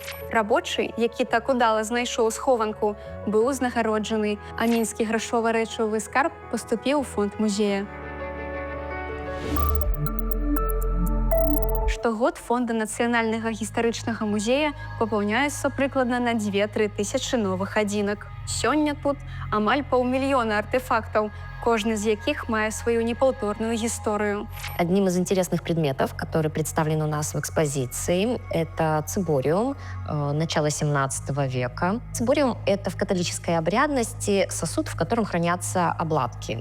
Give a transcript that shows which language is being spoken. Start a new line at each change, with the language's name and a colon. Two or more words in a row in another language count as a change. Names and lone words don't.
Belarusian: Рабочы, які так удала знайшоў схованку, быў узнагароджаны, а мінскі грашова-рэчавы скарб паступіў у фонд музея. Штогод фонда Нацыянальнага гістарычнага музея папаўняецца прыкладна на 2-3 тысячы новых адзінак. Сёння тут амаль 500 000 артефактаў,
Russian: каждый из
Belarusian: яких мае свою непаўторную историю.
Russian: Одним из интересных предметов, который представлен у нас в экспозиции, это цибориум начала 17 века. Цибориум — это в католической обрядности сосуд, в котором хранятся обладки.